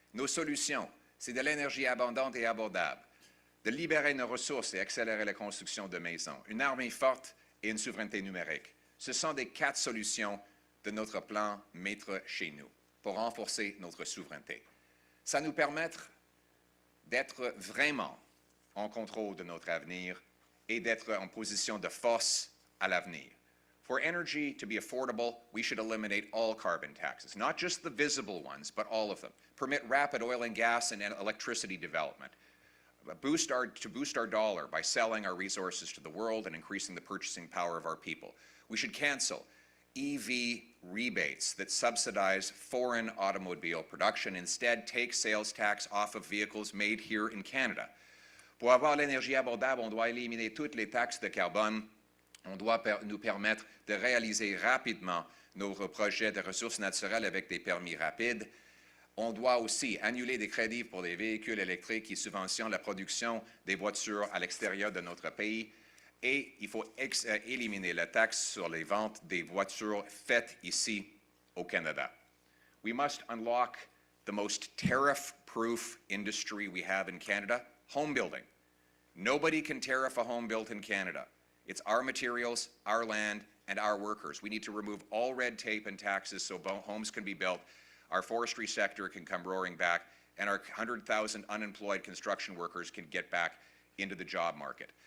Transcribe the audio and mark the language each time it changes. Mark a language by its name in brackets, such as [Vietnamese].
[French] Nos solutions, c'est de l'énergie abondante et abordable, de libérer nos ressources et accélérer la construction de maisons, une armée forte et une souveraineté numérique. Ce sont les 4 solutions de notre plan Maître chez nous pour renforcer notre souveraineté. Ça nous permettra d'être vraiment en contrôle de notre avenir et d'être en position de force à l'avenir. [English] For energy to be affordable, we should eliminate all carbon taxes, not just the visible ones, but all of them. Permit rapid oil and gas and electricity development. Boost our dollar by selling our resources to the world and increasing the purchasing power of our people. We should cancel EV rebates that subsidize foreign automobile production. Instead, take sales tax off of vehicles made here in Canada. [French] Pour avoir l'énergie abordable, on doit éliminer toutes les taxes de carbone. On doit nous permettre de réaliser rapidement nos projets de ressources naturelles avec des permis rapides. On doit aussi annuler des crédits pour les véhicules électriques qui subventionnent la production des voitures à l'extérieur de notre pays. Et il faut éliminer la taxe sur les ventes des voitures faites ici au Canada. [English] We must unlock the most tariff-proof industry we have in Canada, home building. Nobody can tariff a home built in Canada. It's our materials, our land, and our workers. We need to remove all red tape and taxes so homes can be built, our forestry sector can come roaring back, and our 100,000 unemployed construction workers can get back into the job market.